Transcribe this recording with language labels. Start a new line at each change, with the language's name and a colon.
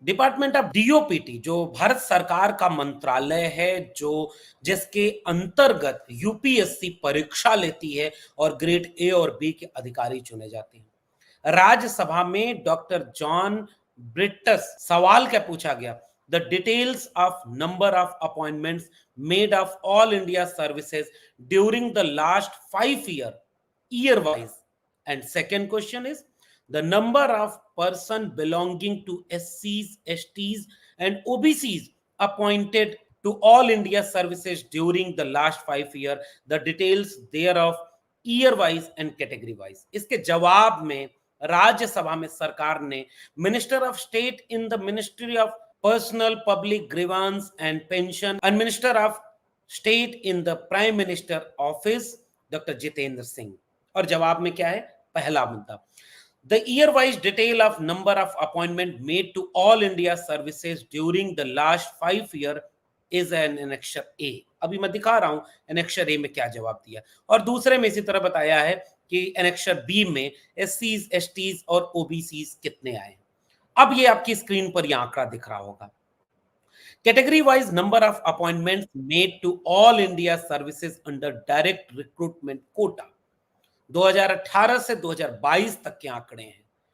Hindi: Department of DOPT जो भारत सरकार का मंत्रालय है, जो जिसके अंतर्गत यूपीएससी परीक्षा लेती है और ग्रेड ए और बी के अधिकारी चुने जाते हैं। राज्यसभा में डॉक्टर जॉन ब्रिटस सवाल क्या पूछा गया,
English: The details of number of appointments made of all India services during the last 5 year wise। And second question is the number of person belonging to SCs, STs and OBCs appointed to all India services during the last 5 year, the details thereof year wise and category wise।
Hindi: इसके जवाब में राज्यसभा में सरकार ने
English: Minister of state in the ministry of personnel public grievance and pension and minister of state in the prime minister office doctor Jitendra Singh.
Hindi: और जवाब में क्या है, पहला मुद्दा,
English: the year wise detail of number of appointment made to all India services during the last 5 year is an annexure A।
Hindi: अभी मैं दिखा रहा हूं annexure A में क्या जवाब दिया। और दूसरे में इसी तरह बताया है कि annexure B में SCs, STs और OBCs कितने आए। अब ये आपकी स्क्रीन पर यह आंकड़ा दिख रहा होगा।
English: Category wise number of appointments made to all India services under direct recruitment quota
Hindi: 2018 से 2022 तक के आंकड़े हैं।